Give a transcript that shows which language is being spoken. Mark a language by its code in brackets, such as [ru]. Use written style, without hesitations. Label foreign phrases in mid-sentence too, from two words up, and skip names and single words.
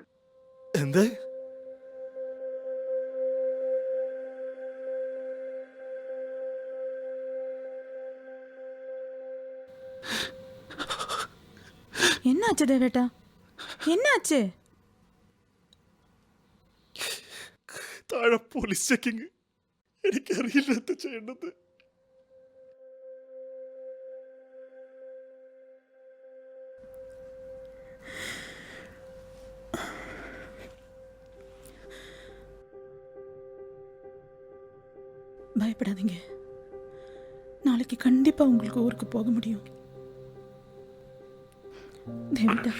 [ml] എന്ത്? [ta] என்னாச்சு தேவேட்டா, என்னாச்சு? [ml] താഴെ പോലീസ് ചെക്കിങ്. എനിക്കറിയില്ല എന്താ ചെയ്യേണ്ടത്. [ta] பயப்படாதீங்க, நாளைக்கு கண்டிப்பா உங்களுக்கு ஊருக்கு போக முடியும்.